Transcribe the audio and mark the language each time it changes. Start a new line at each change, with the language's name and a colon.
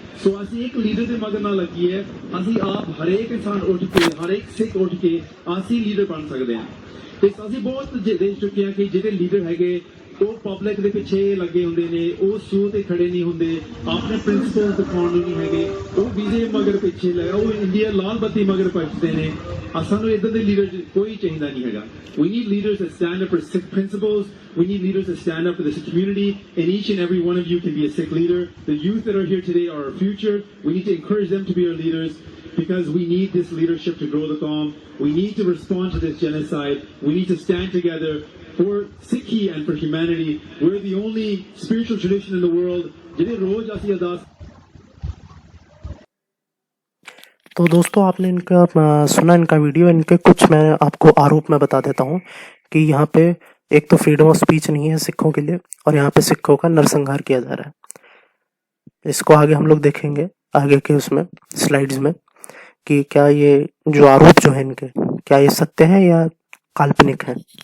Punjabi: ਸੋ ਅਸੀਂ ਇੱਕ ਲੀਡਰ ਦੇ ਮਗਰ ਨਾ ਲੱਗੀਏ, ਅਸੀਂ ਆਪ ਹਰੇਕ ਇਨਸਾਨ ਉੱਠ ਕੇ, ਹਰੇਕ ਸਿੱਖ ਉੱਠ ਕੇ ਅਸੀਂ ਲੀਡਰ ਬਣ ਸਕਦੇ ਹਾਂ। ਤੇ ਅਸੀਂ ਬਹੁਤ ਦੇਖ ਚੁੱਕੇ ਹਾਂ ਕਿ ਜਿਹੜੇ ਲੀਡਰ ਹੈਗੇ ਉਹ ਪਬਲਿਕ ਦੇ ਪਿੱਛੇ ਲੱਗੇ ਹੁੰਦੇ ਨੇ, ਉਹ ਸੂਹ ਤੇ ਖੜੇ ਨਹੀਂ ਹੁੰਦੇ, ਆਪਣੇ ਪ੍ਰਿੰਸੀਪਲ ਦਿਖਾਉਣ ਨੂੰ ਨਹੀਂ ਹੈਗੇ, ਉਹ ਵੀਜ਼ੇ ਮਗਰ ਪਿੱਛੇ ਲੱਗੇ, ਉਹ ਇੰਡੀਆ ਲਾਲ ਬੱਤੀ ਮਗਰ ਭੱਜਦੇ ਨੇ। ਸਾਨੂੰ ਇਦਾਂ ਦੇ ਲੀਡਰ ਕੋਈ ਚਾਹੀਦਾ ਨਹੀਂ ਹੈਗਾ।
English: We need leaders that stand up for Sikh principles. We need leaders that stand up for the Sikh community, and each and every one of you can be a Sikh leader. The youth that are here today are our future. We need to encourage them to be our leaders because we need this leadership to grow the Qawm. We need to respond to this genocide. We need to stand together for Sikhi and for humanity. We're the only spiritual tradition in the world.
Punjabi: ਜਿਹਦੇ ਰੋਜ਼ ਅਸੀਂ ਅਰਦਾਸ।
Hindi: तो दोस्तों आपने इनका सुना इनका video. इनके कुछ मैं आपको आरोप में बता देता हूँ कि यहाँ पे एक तो फ्रीडम ऑफ स्पीच नहीं है सिखों के लिए, और यहाँ पे सिखों का नरसंहार किया जा रहा है। इसको आगे हम लोग देखेंगे आगे के उसमें स्लाइड्स में कि क्या ये जो आरोप जो है इनके, क्या ये सत्य है या काल्पनिक है।